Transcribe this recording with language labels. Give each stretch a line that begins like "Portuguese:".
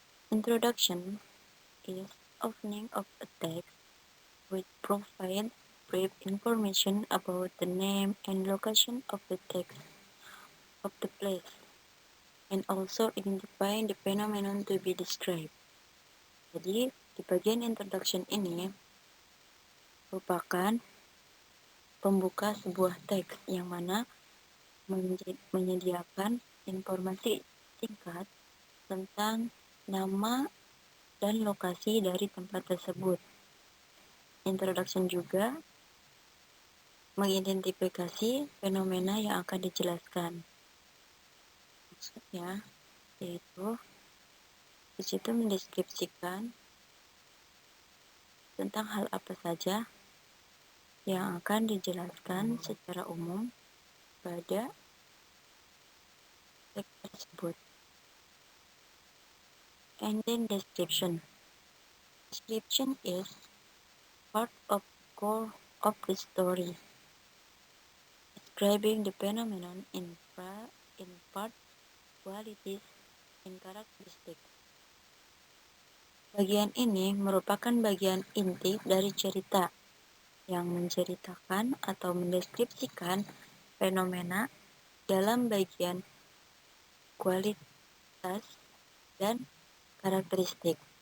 English: Introduction is opening of a text which provide brief information about the name and location of the text of the place, and also identifying the phenomenon to be described.
Indonesian: Jadi, di bagian introduction ini merupakan pembuka sebuah teks yang mana menyediakan informasi singkat tentang nama dan lokasi dari tempat tersebut. Introduction juga mengidentifikasi fenomena yang akan dijelaskan. Maksudnya, yaitu di situ mendeskripsikan tentang hal apa saja yang akan dijelaskan secara umum pada teks tersebut.
English: And then description. Description is part of core of the story, describing the phenomenon in part, qualities, and characteristics.
Indonesian: Bagian ini merupakan bagian inti dari cerita yang menceritakan atau mendeskripsikan fenomena dalam bagian kualitas dan karakteristik.